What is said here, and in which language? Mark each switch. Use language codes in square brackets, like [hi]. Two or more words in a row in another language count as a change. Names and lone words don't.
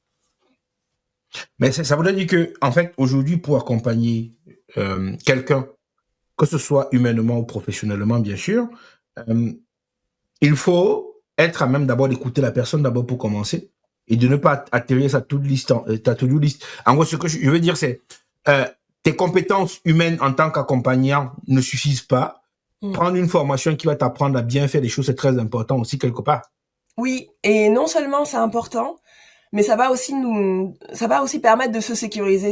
[fr] Mais ça voudrait dire que, en fait, aujourd'hui, pour accompagner quelqu'un, que ce soit humainement ou professionnellement, bien sûr, euh, il faut être à même d'abord d'écouter la personne d'abord pour commencer et de ne pas atterrir sa [en] to-do list. [fr] Ta [en] to-do list. [fr] En gros, ce que je veux dire, c'est euh, tes compétences humaines en tant qu'accompagnant ne suffisent pas. Mm. Prendre une formation qui va t'apprendre à bien faire les choses, c'est très important aussi quelque part. Oui, et non seulement c'est important, mais ça va aussi permettre de se sécuriser.